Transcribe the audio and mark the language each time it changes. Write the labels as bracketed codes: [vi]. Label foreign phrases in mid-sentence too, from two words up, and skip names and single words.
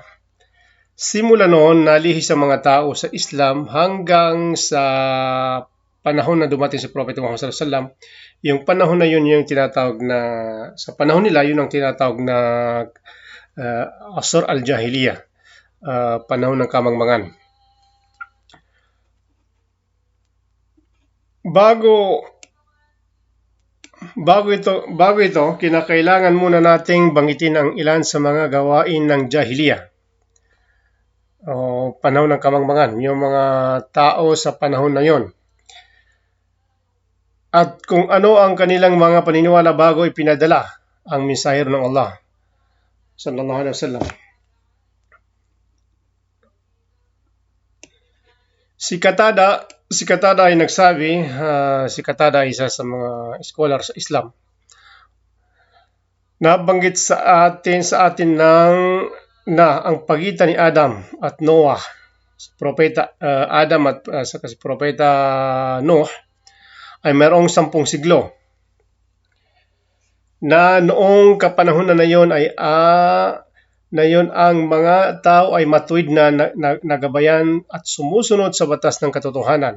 [tl] Simula noon, nalihis sa mga tao sa Islam hanggang sa panahon na dumating si Propeta Muhammad [ar] صلى الله عليه وسلم. [tl] Yung panahon na yun yung tinatawag na, sa panahon nila, yun ang tinatawag na [ar] عصر الجاهلية, [tl] panahon ng kamangmangan. Bago ito, kinakailangan muna nating banggitin ang ilan sa mga gawain ng Jahiliya o panahon ng kamangmangan, yung mga tao sa panahon na yon, at kung ano ang kanilang mga paniniwala bago ipinadala ang mensahero ng Allah [ar] صلى الله عليه وسلم. [tl] Si Qatada ay nagsabi, si Qatada ay isa sa mga scholar sa Islam, nabanggit sa atin na ang pagitan ni Adam at Noah, si Propeta Adam at si Propeta Noah, ay mayroong 10 siglo, na noong kapanahon na yon ay ang mga tao ay matuwid na nagabayan at sumusunod sa batas ng katotohanan.